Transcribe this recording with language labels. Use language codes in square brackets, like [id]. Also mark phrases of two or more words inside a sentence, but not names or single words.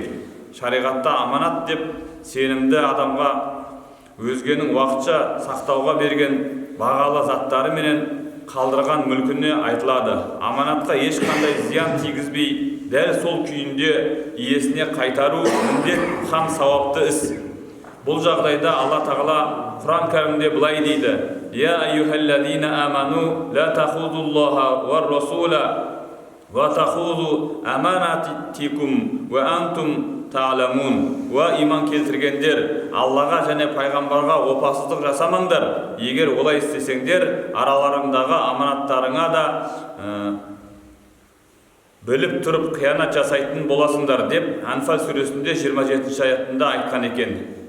[kk] Шариғатта аманат деп сенімді адамға өзгенің уақытша сақтауға берген бағалы заттары менен қалдырған мүлкіне айтылады. Аманатқа ешқандай зиян тигізбей, дәл сол күйінде иесіне қайтару міндет һәм сауапты іс. Бұл жағдайда Алла Тағала Құран кәрімде былай дейді: [ar] «يا أيها الذين آمنوا لا تخونوا الله والرسول وتخونوا أماناتكم وأنتم تعلمون». [kk] Ва иман келтіргендер, Аллаға және пайғамбарға опасыздық жасамаңдар. Егер олай істесеңдер, араларыңдағы аманаттарыңа да біліп тұрып қиянат жасайтын боласыңдар деп Анфал сүресінде 27 аятында айтқан екен.